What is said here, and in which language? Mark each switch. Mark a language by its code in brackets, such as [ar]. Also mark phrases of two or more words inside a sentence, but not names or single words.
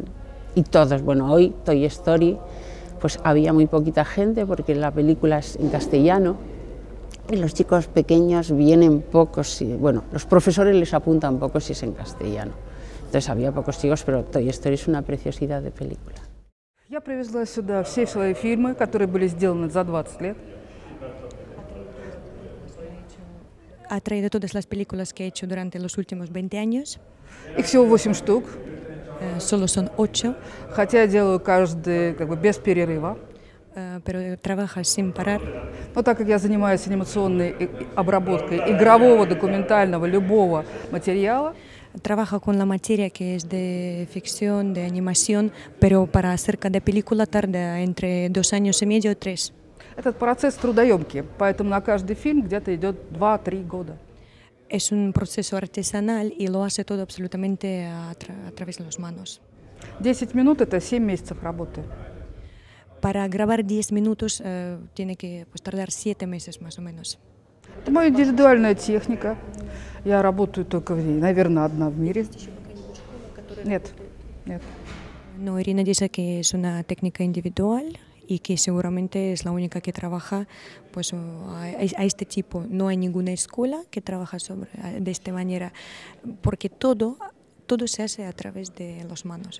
[es] Y todos, bueno, hoy Toy Story, pues había muy poquita gente porque la película es en castellano. Y los chicos pequeños vienen pocos, bueno, los profesores les apuntan poco si es en castellano. Entonces había pocos chicos, pero Toy Story es una preciosidad de película. [ru] Я привезла сюда все свои фильмы, которые были сделаны за 20 лет. [es] Ha traído todas las películas que he hecho durante los últimos 20 años. [ru] Их всего 8 штук. [es] Solo son 8. [ru] Хотя я делаю каждый без перерыва. [es] Pero trabaja sin parar. [ru] Но так как я занимаюсь анимационной обработкой игрового, документального, любого материала, [es] Trabaja con la materia que es de ficción, de animación, pero para hacer cada película tarda entre 2 años y medio, 3. [ru] Этот процесс трудоемкий, поэтому на каждый фильм где-то идет 2-3 года. [es] Es un proceso artesanal y lo hace todo absolutamente a través de las manos. [ru] 10 минут – это 7 месяцев работы. [es] Para grabar 10 minutos tiene que tardar 7 meses más o menos. [ru] Это моя индивидуальная техника. Я работаю только, наверное, одна в мире. Нет, нет. [es] No, Irina dice que es una técnica individual y que seguramente es la única que trabaja pues, a este tipo. No hay ninguna escuela que trabaja de esta manera, porque todo se hace a través de las manos.